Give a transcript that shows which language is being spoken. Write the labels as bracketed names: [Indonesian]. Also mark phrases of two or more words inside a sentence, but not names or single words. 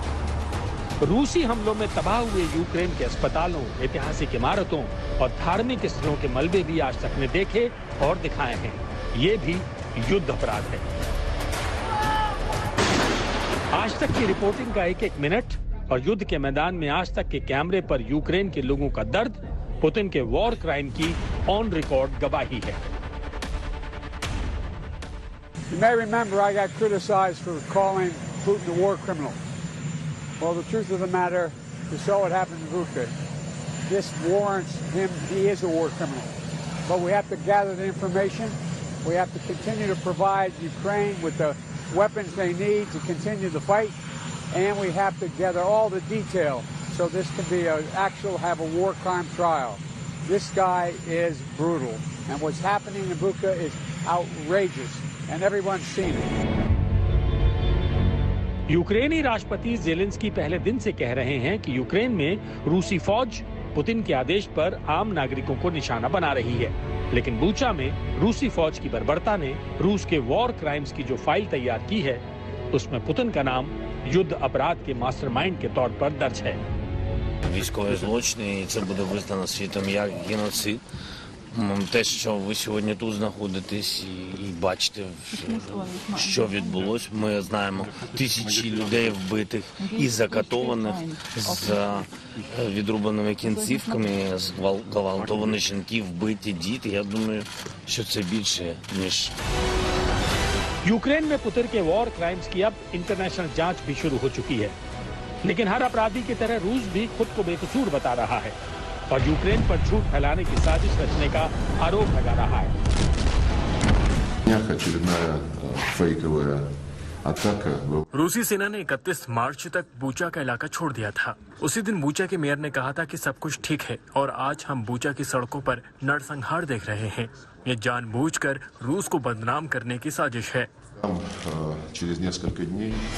[Hindi] रूसी हमलों में तबाह हुए यूक्रेन के अस्पतालों, ऐतिहासिक इमारतों और धार्मिक स्थलों के मलबे भी आज तक ने देखे और दिखाए हैं। ये भी युद्ध अपराध है। आज तक की रिपोर्टिंग का एक एक मिनट और युद्ध के मैदान में आज तक के कैमरे पर यूक्रेन के लोगों का दर्द पुतिन के [English] war crime [Hindi] की [English] on record [Hindi] गवाही है। [English] You may remember I got criticized for calling Putin a war criminal. Well, the truth of the matter, you saw what happened to Bucha. This warrants him, he is a war criminal. But we have to gather the information. We have to continue to provide Ukraine with the weapons they need to continue the fight. And we have to gather all the detail so this can be have a war crime trial. This guy is brutal. And what's happening in Bucha is outrageous. And everyone's seen it. [Hindi] यूक्रेनी राष्ट्रपति ज़ेलेंस्की पहले दिन से कह रहे हैं कि यूक्रेन में रूसी फौज पुतिन के आदेश पर आम नागरिकों को निशाना बना रही है। लेकिन बूचा में रूसी फौज की बर्बरता ने रूस के [English] war crimes [Hindi] की जो फाइल तैयार की है, उसमें पुतिन का नाम युद्ध अपराध के मास्टरमाइंड के तौर पर दर्ज है। [Ukrainian] Військові злочини, і це буде визнано світом як геноцид. Те, що ви сьогодні тут знаходитесь і бачите, що відбулось, ми знаємо тисячі людей вбитих і закатованих з відрубаними кінцівками, зґвалтовані жінки, вбиті діти. Я думаю, що це більше, ніж... [Hindi] यूक्रेन में पुतिन के [English] war crimes [Hindi] की अब इंटरनेशनल जांच भी शुरू हो चुकी है। लेकिन हर अपराधी की तरह रूस भी खुद को बेकसूर बता रहा है और यूक्रेन पर झूठ फैलाने की साजिश रचने का आरोप लगा रहा है। [Russian] днях очередная фейковая атака. [Hindi] रूसी सेना ने 31 मार्च तक बूचा का इलाका छोड़ दिया था। उसी दिन बूचा के मेयर ने कहा था कि सब कुछ ठीक है और आज हम बूचा की सड़कों पर नरसंहार देख रहे हैं। ये जानबूझकर रूस को बदनाम करने की साजिश है। [Russian] Через несколько дней